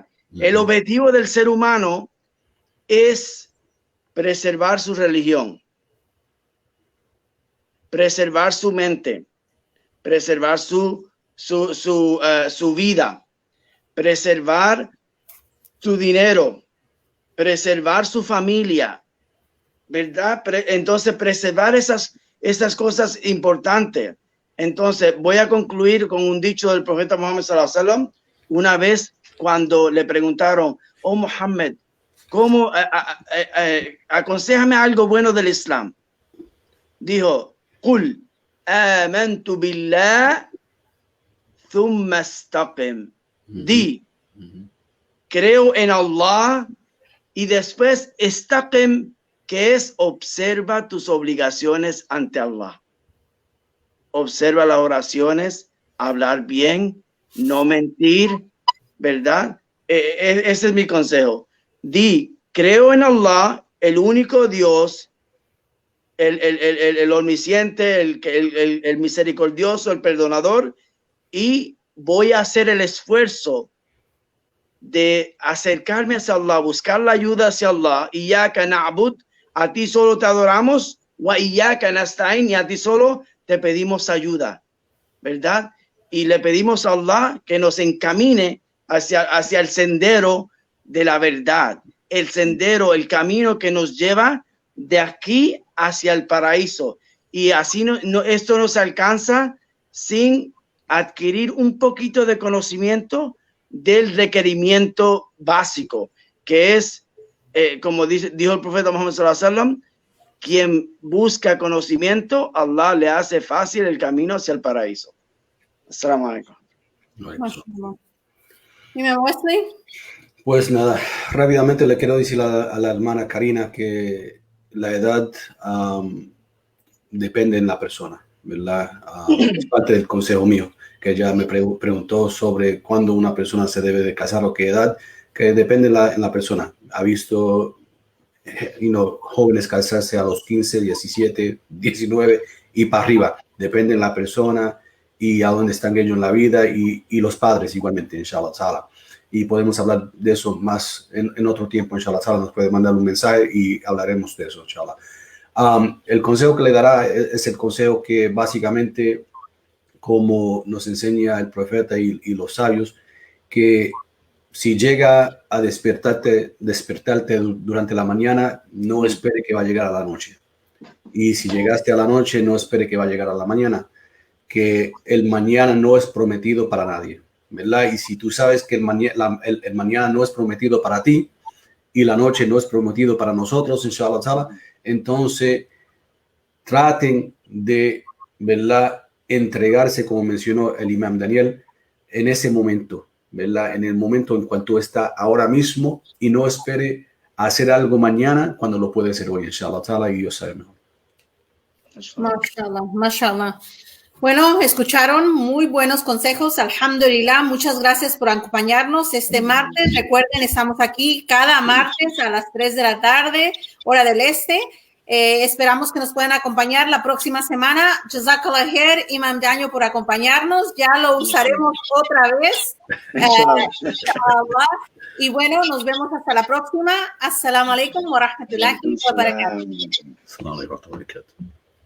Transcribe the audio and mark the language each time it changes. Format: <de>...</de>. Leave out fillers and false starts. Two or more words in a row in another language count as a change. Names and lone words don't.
<es>El objetivo del ser humano es preservar su religión, preservar su mente, preservar su vida, preservar su dinero, preservar su familia, ¿verdad? Entonces, preservar esas cosas importantes. Entonces, voy a concluir con un dicho del profeta Muhammad</es> <ar>صلى الله عليه وسلم.</ar> <es>Una vez cuando le preguntaron, oh Muhammad, ¿cómo aconséjame algo bueno del Islam? Dijo,</es> <ar>قل آمنت بالله ثم استقم.</ar> <es>Di, creo en Allah y después istaqim, que es observa tus obligaciones ante Allah. Observa las oraciones, hablar bien, no mentir, ¿verdad? Ese es mi consejo. Di, creo en Allah, el único Dios, el omnisciente, el misericordioso, el perdonador, y voy a hacer el esfuerzo de acercarme hacia Allah, buscar la ayuda hacia Allah.</es> <ar>إياك نعبد,</ar> <es>a ti solo te adoramos,</es> <ar>وإياك نستعين,</ar> <es>y a ti solo te pedimos ayuda, ¿verdad? Y le pedimos a Allah que nos encamine hacia el sendero de la verdad, el sendero, el camino que nos lleva de aquí hacia el paraíso. Y así esto no se alcanza sin adquirir un poquito de conocimiento del requerimiento básico, que es, como dijo el profeta Muhammad</es> <ar>صلى الله عليه وسلم,</ar> <es>quien busca conocimiento, Allah le hace fácil el camino hacia el paraíso.</es> <ar>السلام عليكم.</ar> <es>Dime, Wesley. Pues nada, rápidamente le quiero decir a la hermana Karina que la edad depende en la persona, ¿verdad? Es parte del consejo mío, que ella me preguntó sobre cuándo una persona se debe de casar o qué edad, que depende en la persona. Ha visto jóvenes casarse a los 15, 17, 19 y para arriba. Depende de la persona y a dónde están ellos en la vida y los padres igualmente,</es> <ar>إن شاء الله تعالى.</ar> <es>Y podemos hablar de eso más en otro tiempo,</es> <ar>إن شاء الله تعالى.</ar> <es>Nos puede mandar un mensaje y hablaremos de eso, inshallah. El consejo que le dará es el consejo que básicamente, como nos enseña el profeta y los sabios, que si llega a despertarte durante la mañana, no espere que va a llegar a la noche. Y si llegaste a la noche, no espere que va a llegar a la mañana, que el mañana no es prometido para nadie, ¿verdad? Y si tú sabes que el mañana no es prometido para ti y la noche no es prometido para nosotros,</es> <ar>إن شاء الله تعالى,</ar> <es>entonces traten de, ¿verdad?, entregarse, como mencionó el imam Daniel, en ese momento, ¿verdad?, en el momento en cual tú estás ahora mismo, y no espere a hacer algo mañana cuando lo puede hacer hoy,</es> <ar>إن شاء الله تعالى,</ar> <es>y Dios sabe mejor.</es> <ar>ما شاء الله، ما شاء الله.</ar> <es>Bueno, escucharon muy buenos consejos, alhamdulillah. Muchas gracias por acompañarnos este martes. Recuerden, estamos aquí cada martes a las 3 de la tarde, hora del este. Esperamos que nos puedan acompañar la próxima semana.</es> <ar>جزاك الله خيرا,</ar> <es>Imam Daniel, por acompañarnos. Ya lo usaremos otra vez. Inshallah. Y bueno, nos vemos hasta la próxima.</es> <ar>السلام عليكم ورحمة الله وبركاته. السلام عليكم ورحمة الله وبركاته.</ar>